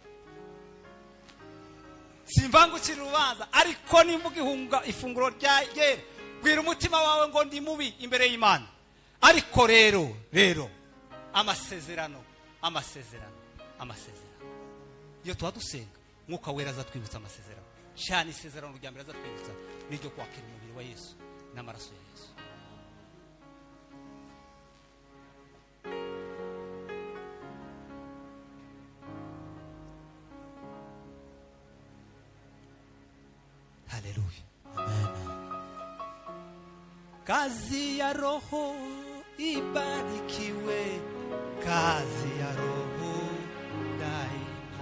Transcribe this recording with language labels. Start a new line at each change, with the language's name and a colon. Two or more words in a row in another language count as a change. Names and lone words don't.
Kinyarwanda: Simbangukira urubanza, ariko nimba ugihunga ifunguro ryera, bwira umutima wawe ngo ndi mubi imbere y'Imana. Ariko rero amasezerano. Iyo twadusenga, Mwuka wera azatwibutsa amasezerano. Cyane isezerano rya mbere azatwibutsa n'iryo kwakira umubiri wa Yesu n'amaraso ya Yesu. Haleluya. Amen.
Swahili: Kazi ya Roho ibarikiwe, kazi ya Roho daima.